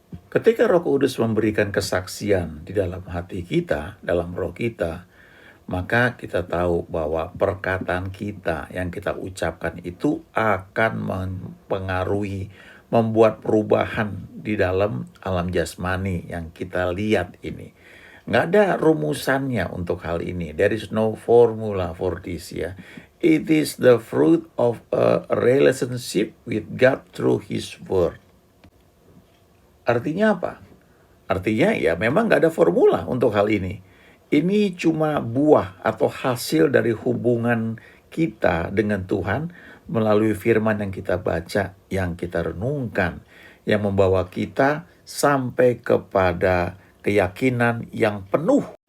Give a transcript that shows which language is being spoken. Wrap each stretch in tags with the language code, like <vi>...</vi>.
<id>Ketika Roh Kudus memberikan kesaksian di dalam hati kita, dalam roh kita, maka kita tahu bahwa perkataan kita yang kita ucapkan itu akan mempengaruhi, membuat perubahan di dalam alam jasmani yang kita lihat ini. Nggak ada rumusannya untuk hal ini.</id> <en>There is no formula for this ya. It is the fruit of a relationship with God through His Word.</en> <id>Artinya apa? Artinya ya memang nggak ada formula untuk hal ini. Ini cuma buah atau hasil dari hubungan kita dengan Tuhan melalui firman yang kita baca, yang kita renungkan, yang membawa kita sampai kepada keyakinan yang penuh.</id>